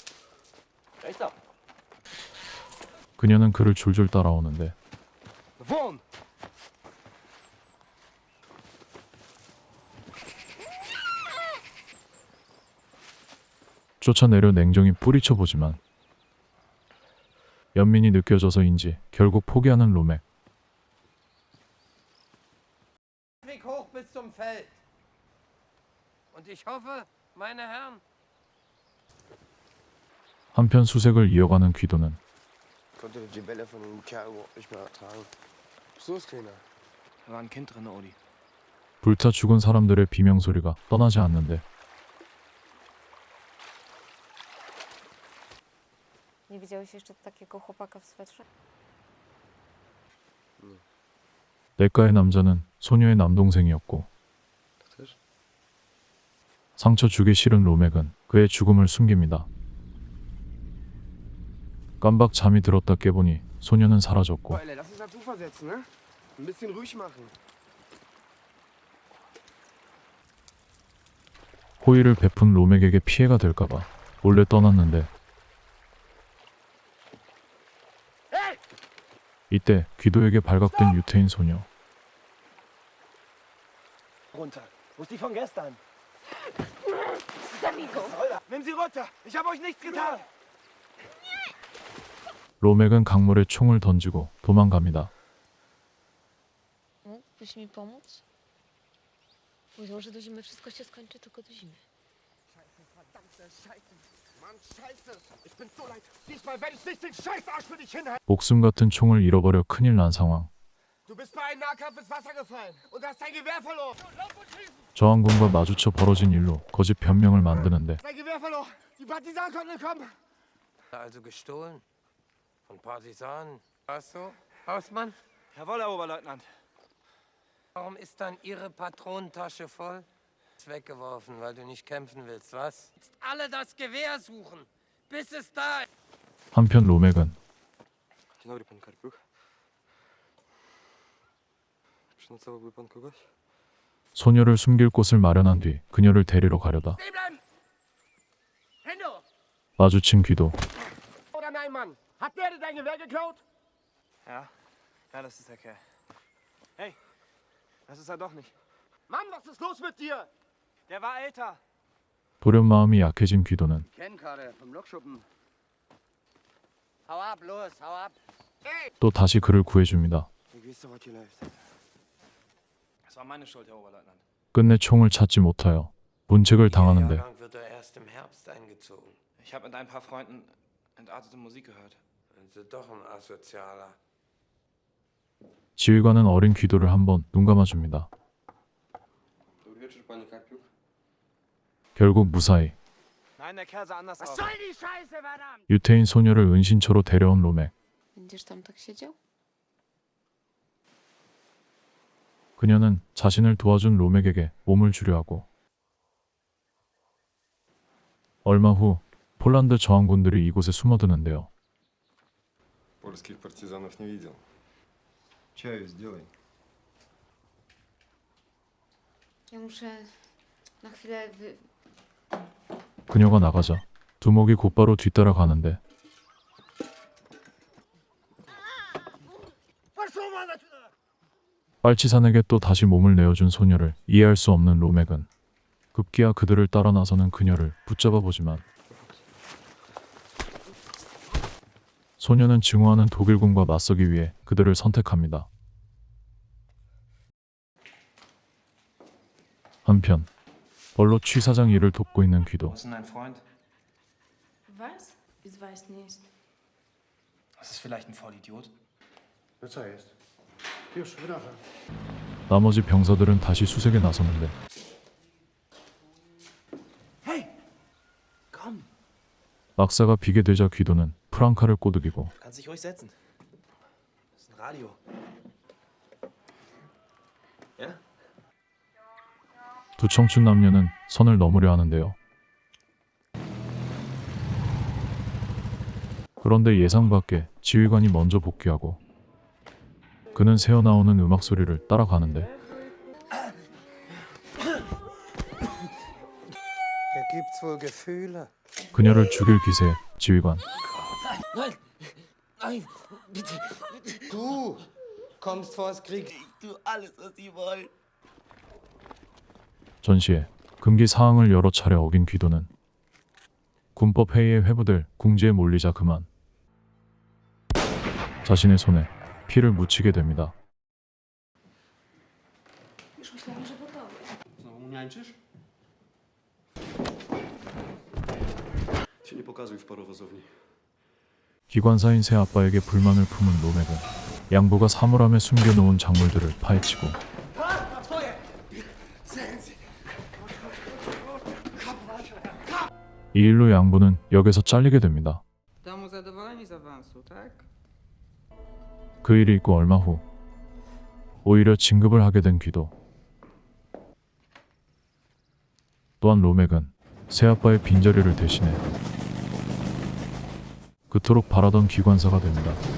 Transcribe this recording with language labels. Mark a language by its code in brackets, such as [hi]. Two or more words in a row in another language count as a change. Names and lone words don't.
[ko] 그녀는 그를 줄줄 따라오는데 쫓아내려 냉정히 뿌리쳐보지만 연민이 느껴져서인지 결국 포기하는 로맥. [de] Weg hoch bis zum Feld. Und ich hoffe, meine Herren, [ko] 한편 수색을 이어가는 귀도는 [de] Konnte die Bälle von dem Kerl überhaupt nicht mehr ertragen. Was ist los, Kleiner? Da war ein Kind drin, Odi. [ko] 불타 죽은 사람들의 비명소리가 떠나지 않는데 [pl] Nie widziałeś jeszcze takiego chłopaka w swetrze? [ko] 내과의 남자는 소녀의 남동생이었고 상처 주기 싫은 로맥은 그의 죽음을 숨깁니다. 깜박 잠이 들었다 깨보니 소녀는 사라졌고 [de] Boah, Alter, lass uns das Ufer setzen, ne? Ein bisschen ruhig machen. [ko] 호의를 베푼 롬에게 피해가 될까봐 몰래 떠났는데 이때 귀도에게 발각된 유태인 소녀. [de] Runter. Wo ist die von gestern? Amigo. Nimm sie runter. Ich habe euch nichts getan. [ko] 로맥은 강물에 총을 던지고 도망갑니다. [pl] Mógłbyś mi pomóc? Powiedział, że do zimy wszystko się skończy, tylko do zimy. [de] Verdammte Scheiße. Mann, Scheiße. Ich bin so leid. Diesmal werde ich nicht den Scheißarsch für dich hinhalten. [ko] 목숨 같은 총을 잃어버려 큰일 난 상황. [de] Du bist bei einem Nahkampf ins Wasser gefallen und hast dein Gewehr verloren. [ko] 저항군과 마주쳐 벌어진 일로 거짓 변명을 만드는데 [de] Dein Gewehr verloren. Die Partisanen konnten entkommen. Also gestohlen? Von Partisanen? Was so? Hausmann? Jawohl, Herr Oberleutnant. Warum ist dann Ihre Patronentasche voll? Ist weggeworfen, weil du nicht kämpfen willst, was? Jetzt alle das Gewehr suchen, bis es da ist. [ko] 한편 로맥은 [pl] Dzień dobry, pan Karpiuk. Przynocowałby pan kogoś? [ko] 소녀를 숨길 곳을 마련한 뒤 그녀를 데리러 가려다 [de] Stehen bleiben! Hände hoch! [ko] 마주친 귀도. [de] Oder nein, Mann? Hat der dir dein Gewehr geklaut? Ja, das ist der Kerl. Hey, das ist er doch nicht. Mann, was ist los mit dir? Der war älter. [ko] 돌연 마음이 약해진 귀도는 [de] Kennkarte vom Lokschuppen. Hau ab, los, hau ab! [ko] 또 다시 그를 구해줍니다. [de] Du gehst doch, was hier läuft. Das war meine Schuld, Herr Oberleutnant. [ko] 끝내 총을 찾지 못하여 문책을 당하는데 [de] Jahrgang wird er erst im Herbst eingezogen. Ich habe mit ein paar Freunden entartete Musik gehört. Also doch ein Asozialer. [ko] 지휘관은 어린 귀도를 한번 눈 감아줍니다. [pl] Dobry wieczór, panie Karpiuk. [ko] 결국 무사히 [de] Nein, der Kerl sah anders aus. Soll die Scheiße, verdammt! [ko] 유태인 소녀를 은신처로 데려온 로맥. [pl] Będziesz tam tak siedział? [ko] 그녀는 자신을 도와준 로맥에게 몸을 주려 하고 얼마 후 폴란드 저항군들이 이곳에 숨어드는데요. [pl] Polskich partyzanów nie widział. [ru] Чаю сделай. [pl] Ja muszę na chwilę [ko] 그녀가 나가자 두목이 곧바로 뒤따라 가는데 빨치산에게 또 다시 몸을 내어준 소녀를 이해할 수 없는 로맥은 급기야 그들을 따라 나서는 그녀를 붙잡아 보지만 소녀는 증오하는 독일군과 맞서기 위해 그들을 선택합니다. 한편 벌로 취사장 일을 돕고 있는 귀도. [de] Wo ist denn dein Freund? Was? Ich weiß nicht. Das ist vielleicht ein Vollidiot. [pl] No co jest? Już, wracam. [ko] 나머지 병사들은 다시 수색에 나서는데 [de] Hey! Komm! [ko] 막사가 비게 되자 귀도는 프랑카를 꼬드기고 [de] Kannst dich ruhig setzen. Das ist ein Radio. Ja? [ko] 두 청춘 남녀는 선을 넘으려 하는데요. 그런데 예상 밖에 지휘관이 먼저 복귀하고 그는 새어나오는 음악 소리를 따라가는데 [de] Hier gibt's wohl Gefühle. [ko] 그녀를 죽일 기세에 지휘관 [de] Nein! Nein! Bitte! Du kommst vors Krieg. Ich tue alles, was Sie wollen. [ko] 전시에 금기 사항을 여러 차례 어긴 귀도는 군법 회의에 회부될 궁지에 몰리자 그만 자신의 손에 피를 묻히게 됩니다. [pl] Już myślałam, że gotowy. Znowu niańczysz? Się nie pokazuj w parowozowni. [ko] 기관사인 새 아빠에게 불만을 품은 로맥은 양부가 사물함에 숨겨놓은 작물들을 파헤치고 이 일로 양부는 역에서 잘리게 됩니다. [pl] Domu zadowoleni z awansu, tak? [ko] 그 일이 있고 얼마 후 오히려 진급을 하게 된 귀도. 또한 로맥은 새아빠의 빈자리를 대신해 그토록 바라던 기관사가 됩니다.